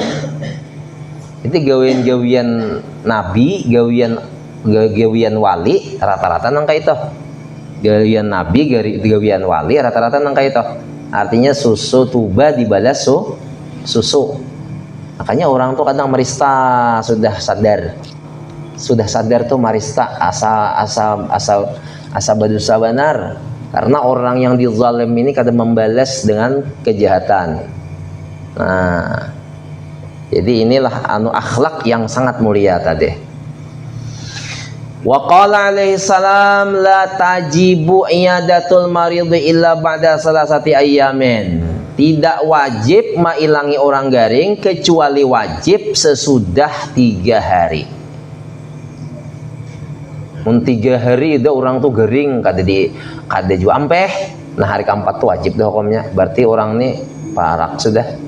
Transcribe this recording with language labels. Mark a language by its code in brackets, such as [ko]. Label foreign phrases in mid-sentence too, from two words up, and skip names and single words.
[bjn] Itu gawian nabi, gawian wali rata-rata nang kayak itu. Gawian nabi, gawian wali rata-rata nang kayak itu. Artinya susu tuba dibalas susu. [id] Makanya orang tuh kadang merista sudah sadar tuh marista asa berdosa benar, karena orang yang dizalim ini kadang membalas dengan kejahatan. Nah, jadi inilah akhlak yang sangat mulia tadi. [ar] وقال عليه السلام لا تجب عيادة المريض إلا بعد ثلاثة أيام. [bjn] Tidak wajib mailangi orang garing kecuali wajib sesudah 3 hari. 3 hari itu orang tuh garing kada juga ampeh. Nah, hari keempat tuh wajib tuh hukumnya. Berarti orang nih parak sudah.